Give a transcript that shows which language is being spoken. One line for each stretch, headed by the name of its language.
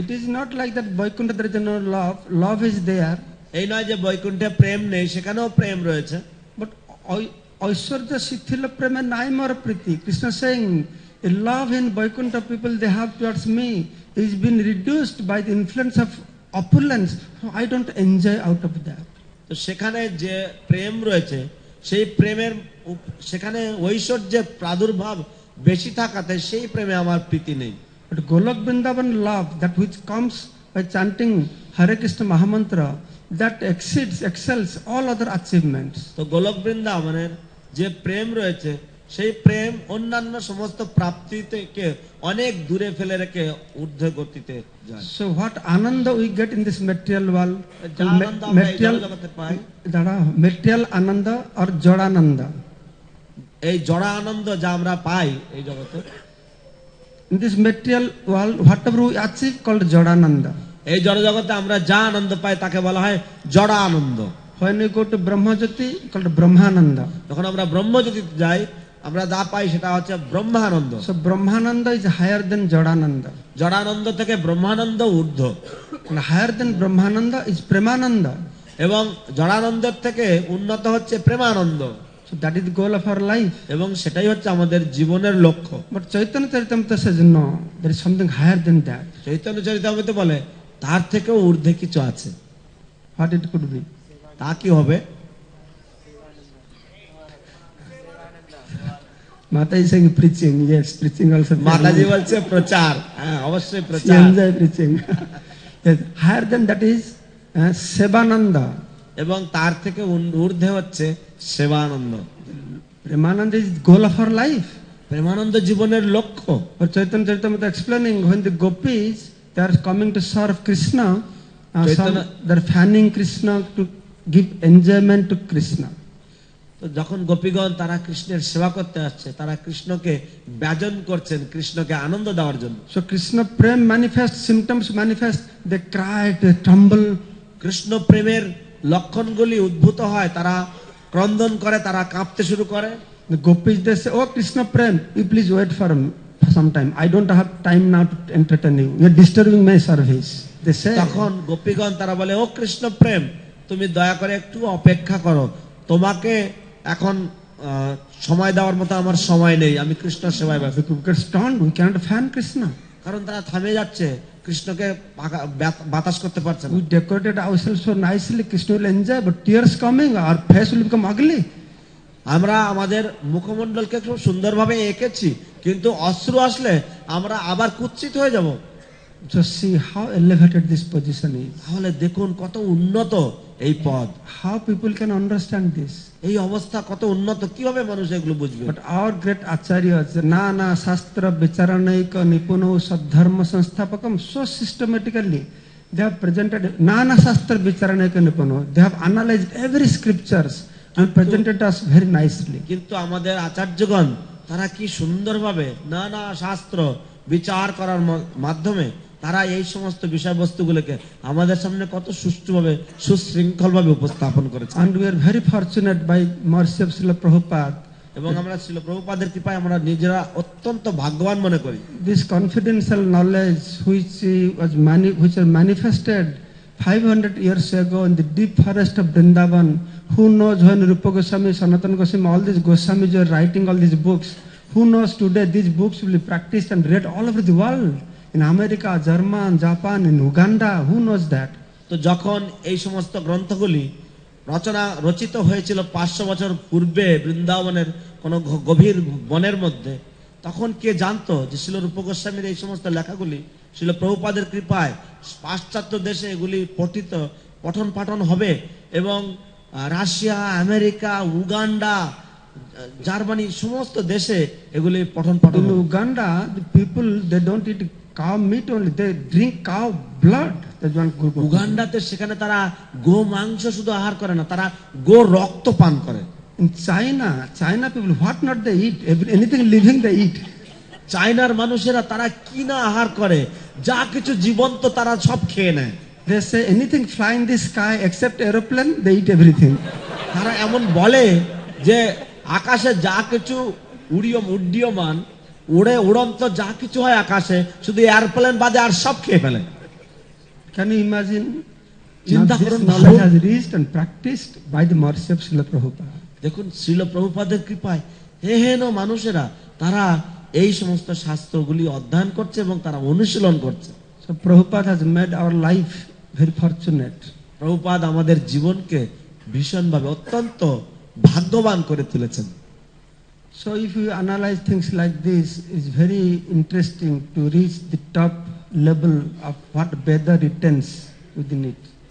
English: It is not like that Vaikuntha there is no love. Love is there.
Bangla: এই নয় যে বৈকুণ্ঠে প্রেম নেই, সেখানেও প্রেম রয়েছে। But Aishwarya Sithila Prema Naimara Priti.
English: Krishna saying, a love in Vaikuntha people they have towards me is been reduced by the influence of opulence. So I don't enjoy out of that.
Bangla: তো সেখানে যে প্রেম রয়েছে, সেই প্রেমের সেখানে ঐশ্বর্যের প্রাদুর্ভাব বেশি থাকাতে সেই প্রেমে আমার প্রীতি নেই।
English: But Golok Vrindavan love, that which comes by chanting Hare Krishna Mahamantra, that excels all other achievements.
Bangla: তো গোলক বৃন্দাবনের যে প্রেম রয়েছে, সেই প্রেম অন্যান্য সমস্ত প্রাপ্তি থেকে অনেক দূরে ফেলে রেখে ঊর্ধ্ব গতিতে যায়।
English: So what ananda we get in this material world?
Bangla: যা আনন্দ আমরা এই
English: Material,
Bangla: জগতে পাই,
English: material ananda or jodananda.
Bangla: এই জড় আনন্দ যা আমরা পাই এই জগতে,
English: In this material world, whatever we achieve called jodananda.
Bangla: এই জড় জগতে আমরা যা আনন্দ পাই তাকে বলা হয় জড় আনন্দ।
English: When we go to Brahmajyoti, called Brahmananda.
Bangla: যখন আমরা ব্রহ্মজ্যোতিতে যাই আমরা যা পাই সেটা হচ্ছে ব্রহ্মানন্দ।
English: So Brahmananda is higher than jodananda.
Bangla: জড়ানন্দ থেকে ব্রহ্মানন্দ ঊর্ধ্ব,
English: And higher than Brahmananda is Premananda.
Bangla: এবং জড়ানন্দের থেকে উন্নত হচ্ছে Premananda,
English: So that is the goal of our life.
Bangla: এবং সেটাই হচ্ছে আমাদের জীবনের লক্ষ্য।
English: But Chaitanya Charitamrita says no, there is something higher than that.
Bangla: Chaitanya Charitamrita বলে তার থেকেও ঊর্ধ্বে কিছু আছে।
English: What it could be?
Bangla: তা কি হবে?
English: Mata is saying preaching. Yes, preaching also.
Bangla: মাতাজি বলছে প্রচার, হ্যাঁ অবশ্যই
English: She
Bangla: প্রচার।
English: enjoy preaching. Yes, higher than that is Sevananda.
Bangla: এবং তার থেকে ঊর্ধ্বে হচ্ছে Sebananda.
English: Premananda is the goal of our life.
Bangla: Premananda জীবনের লক্ষ্য।
English: But Chaitanya Charitamrita explaining when the gopis they are coming to serve Krishna, they are fanning Krishna to give enjoyment to Krishna.
Bangla: তো যখন গোপীগণ তারা কৃষ্ণের সেবা করতে আসছে, তারা কৃষ্ণকে ব্যজন করছেন কৃষ্ণকে আনন্দ দেওয়ার জন্য।
English: So Krishna prem manifest, symptoms manifest, they cry, they tremble.
Bangla: Krishna প্রেমের লক্ষণগুলি উদ্ভূত হয়, তারা ক্রন্দন করে, তারা কাঁপতে শুরু করে।
English: The gopis they say, "Oh Krishna prem, you please wait for some time. I don't have time now to entertain you. You are disturbing my service." They say.
Bangla: তখন গোপীগণ তারা বলে, ও কৃষ্ণ প্রেম, তুমি দয়া করে একটু অপেক্ষা করো, তোমাকে এখন সময় দেওয়ার মতো আমার সময় নেই, আমি কৃষ্ণ সেবায় ব্যস্ত।
English: We get stunned. We cannot fan Krishna.
Bangla: কারণ তারা থামে যাচ্ছে, কৃষ্ণকে বাতাস করতে পারছে না।
English: We decorated ourselves so nicely. Krishna will enjoy, but tears coming, our face will become ugly.
Bangla: আমরা আমাদের মুখমণ্ডলকে খুব সুন্দরভাবে এঁকেছি, কিন্তু অশ্রু আসলে আমরা আবার কুৎসিত হয়ে যাব।
English: Just see how elevated this position is.
Bangla: তাহলে দেখুন কত উন্নত এই পদ, How people can understand this. এই অবস্থা কত উন্নত, কিভাবে মানুষ এগুলো বুঝবে?
English: But our great acharyas,
Sanskrit: Nana Shastra Vicharanaika Nipuno Sadharma Sanstapakam,
English: so systematically they have presented
Sanskrit: Nana Shastra Vicharanaika Nipuno.
English: They have analyzed every scriptures and presented us very nicely.
Bangla: কিন্তু আমাদের আচার্যগণ তারা কি সুন্দরভাবে নানা শাস্ত্র বিচার করার মাধ্যমে তারা এই সমস্ত বিষয়বস্তুগুলোকে আমাদের সামনে কত সুষ্ঠুভাবে সুশৃঙ্খলভাবে উপস্থাপন করেছে।
English: And we are very fortunate by mercy of Srila Prabhupada.
Bangla: এবং আমরা ছিল প্রভুপাদের কৃপায় আমরা নিজেরা অত্যন্ত ভাগ্যবান মনে করি।
English: This confidential knowledge which was manifested 500 years ago in the deep forest of Vrindavan. Who knows when Rupa Goswami, Sanatana Goswami, all these Goswamis are writing all these books. Who knows today these books will be practiced and read all over the world. In America, German, Japan, in Uganda. Who knows that?
Bangla: তো যখন এই সমস্ত গ্রন্থগুলি রচিত হয়েছিল 500 বছর পূর্বে বৃন্দাবনের কোন গভীর বনের মধ্যে, তখন কে জানতো যে শিল রূপ গোস্বামীর এই সমস্ত লেখাগুলি শিল প্রভুপাদের কৃপায় পাশ্চাত্য দেশে এগুলি পঠন পাঠন হবে, এবং রাশিয়া, আমেরিকা, উগান্ডা, জার্মানি সমস্ত দেশে এগুলি পঠন পাঠন
English: In
Bangla: হবে।
English: Uganda, the people they don't eat cow meat only; they drink cow blood. That's one group.
Bangla: উগান্ডাতে সেখানে তারা গো মাংস শুধু আহার করে না, তারা গো রক্ত পান করে।
English: In China people, what not they eat? Anything living they eat.
Bangla: চায়নার মানুষেরা তারা কি না আহার করে, যা কিছু জীবন্ত তারা সব খেয়ে নেয়।
English: They say anything fly in the sky except aeroplane, they eat everything.
Bangla: তারা এমন বলে যে আকাশে যা কিছু উড্ডীয়মান উড়ন্ত যা কিছু হয় আকাশে, শুধু এয়ারপ্লেন বাদে আর সব খেয়ে ফেলে।
English: Can you imagine?
Bangla: চিন্তা
English: Now this
Bangla: করুন,
English: knowledge has reached and practiced by the mercy of Srila Prabhupada.
Bangla: দেখুন শ্রীল প্রভুপাদের কৃপায় হেন মানুষেরা তারা এই সমস্ত শাস্ত্রগুলি অধ্যয়ন করছে এবং তারা অনুশীলন করছে।
English: So Prabhupada has made our life very fortunate.
Bangla: Prabhupada আমাদের জীবনকে ভীষণভাবে অত্যন্ত ভাগ্যবান করে তুলেছেন।
English: So if you analyze things like this, it's very interesting to reach the top level of what Veda retains within it.